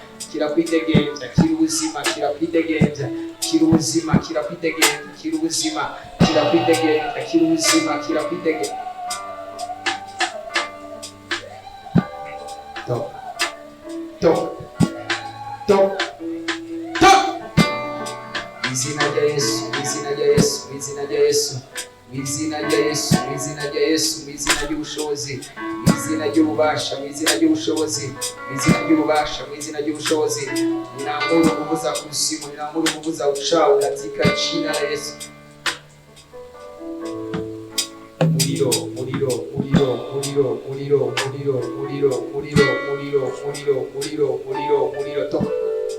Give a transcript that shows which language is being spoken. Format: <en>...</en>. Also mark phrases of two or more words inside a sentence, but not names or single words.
<rw>Kirakwidegenza. Top. Izina rya Yesu, izina ry'ubushobozi, izina ry'ububasha, izina ry'ubushobozi.</rw> <sw>Ninaamuru nguvu za kuzimu, ninaamuru nguvu za uchawi katika jina la Yesu.</sw> <rw>Muliro. Toka.</rw>